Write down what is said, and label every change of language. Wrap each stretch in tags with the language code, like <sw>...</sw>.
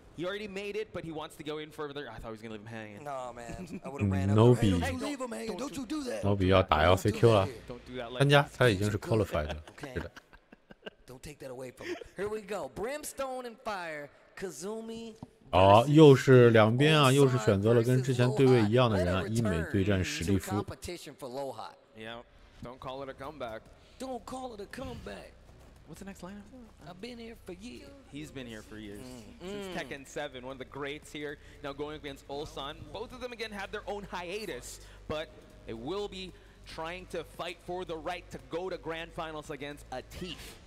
<en>He already made it, but he wants to go in further. I thought he was gonna leave him hanging. No man, I would have ran up.</en> <zh>Nobi，</zh> <en>leave him hanging. Don't you do that.</en> <zh>Nobi 要打 LCQ 了，参加，他已经是 qualified 了，是的。</zh> <en>Don't take that away from him. Here we go. Brimstone and Fire. Kazumi</en> <zh>哦，又是两边啊，又是选择了跟之前对位一样的人啊，医美对战史蒂夫。</zh> <en>Yeah, don't call it a comeback. Don't call it a comeback. What's the next lineup? I've been here for years. He's been here for years. Since Tekken 7, one of the greats here. Now going against Ulsan. Both of them again have their own hiatus, but they will be trying to fight for the right to go to grand finals against Atif.</en>